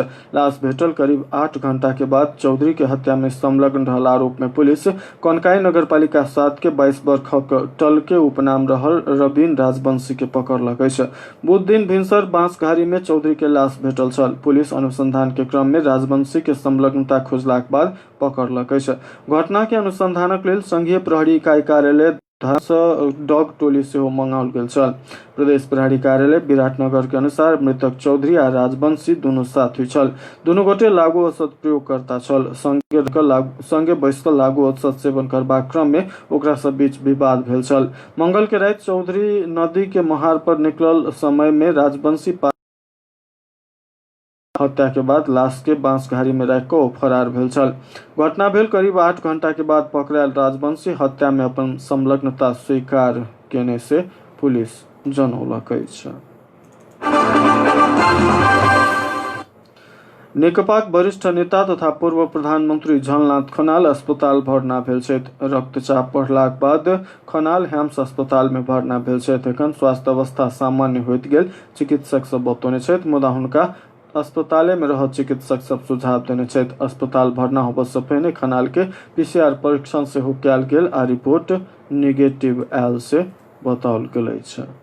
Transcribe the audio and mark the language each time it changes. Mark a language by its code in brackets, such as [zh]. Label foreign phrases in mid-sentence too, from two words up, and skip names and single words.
[mai] लाश भेटल करीब 8 घंटा के बाद चौधरी के हत्या में संलग्न रहल आरोप में पुलिस कनकाई नगरपालिका 7 के 22 वर्षक टल के उपनाम रहल रवीन राजवंशी के पकड़लक है। बुध दिन भिनसर बांसघारी में चौधरी के लाश भेटल छल। पुलिस अनुसंधान के क्रम में राजवंशी के संलग्नता खोजलाक बाद पकड़लक है। घटना के अनुसंधानक लेल संघीय प्रहरी इकाई कार्यालय डॉग टोली से मंगाओल गेल छल। प्रदेश प्रहरी कार्यालय विराटनगर के अनुसार मृतक चौधरी आ राजवंशी दोनों साथी छल। दोनों गोटे लागू औषध प्रयोगकर्ता छल। संगे बैस कऽ लागू औषध सेवन करबाक क्रम में ओकरा सब बीच विवाद भेल छल। मंगल के रात चौधरी नदी के महार पर निकलल समय में राजवंशी हत्या के बाद लाश के बांसघारी में रख कऽ फरार भेल छल। घटना भेल करीब 8 घंटा के बाद पकड़ायल राजवंशी हत्या में अपन संलग्नता स्वीकार केने से पुलिस जनौलक अछि। नेकपाक वरिष्ठ नेता तथा पूर्व प्रधानमंत्री झलनाथ खनाल अस्पताल भर्ना भेल छथि। रक्तचाप बढ़लाक बाद खनाल हेम्स अस्पताल में भर्ना भेल छथि। एखन स्वास्थ्य अवस्था सामान्य होइत गेल चिकित्सक सब बतौने छथि, मुदा हुनका अस्पताले में रह चिकित्सक सब सुझाव देने छथि। अस्पताल भर्ना होबऽ से पहिने खनाल के पीसीआर परीक्षण सेहो कयल गेल आ रिपोर्ट निगेटिव आयल से बताओल गेल अछि।